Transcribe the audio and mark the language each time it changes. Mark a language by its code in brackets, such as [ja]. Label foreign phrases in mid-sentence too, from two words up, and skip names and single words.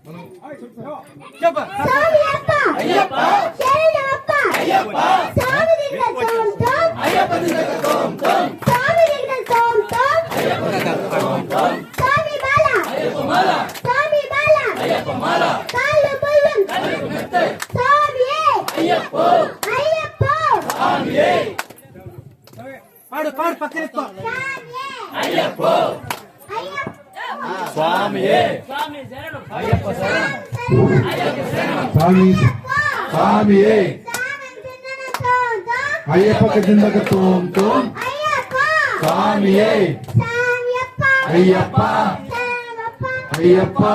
[ta] ஐயப்பா ஐயப்பா ஐயப்பா ஐயப்ப திண்டக தோம் தோம் ஐயப்ப மாலா ஐயப்ப மாலா கல்லுக்கு மெத்தை ஐயப்போ சுவாமியே [te] పాడు పాడు పక్కన [ta] ஐயப்போ சுவாமியே ஐயப்ப சரணம் சாமி சாமியே ஐயப்பக்கு திண்டக தோம் தோம் சாமியே ஐயப்பா ஐயப்பா